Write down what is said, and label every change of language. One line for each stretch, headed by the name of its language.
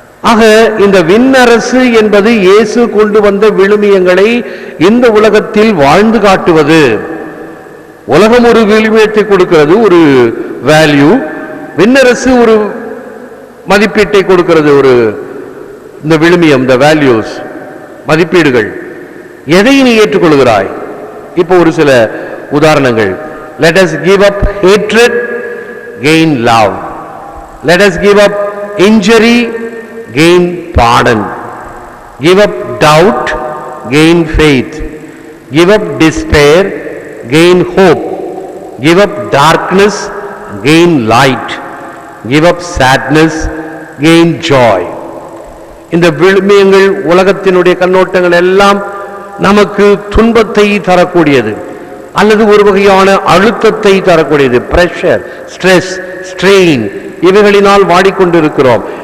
Tamil: ஆக இந்த விண்ணரசு என்பது இயேசு கொண்டு வந்த விழுமியங்களை இந்த உலகத்தில் வாழ்ந்து காட்டுவது. உலகம் ஒரு விழுமியத்தை கொடுக்கிறது, ஒரு வேல்யூ. விண்ணரசு ஒரு மதிப்பீட்டை கொடுக்கிறது, ஒரு இந்த விழுமியம், இந்த வேல்யூஸ், மதிப்பீடுகள். எதை நீ ஏற்றுக்கொள்கிறாய்? இப்போ ஒரு சில உதாரணங்கள்.
English: Let us give up hatred, gain love. Let us give up injury, gain pardon. Give up doubt, gain faith. Give up despair, gain hope. Give up darkness, gain light. Give up sadness, gain joy.
Tamil: இந்த விழுமியங்கள் உலகத்தினுடைய கண்ணோட்டங்கள் எல்லாம் நமக்கு துன்பத்தை தரக்கூடியது அல்லது ஒரு வகையான அழுத்தத்தை தரக்கூடியது. Pressure, stress, strain, இவைகளினால் வாடிக்கொண்டிருக்கிறோம்.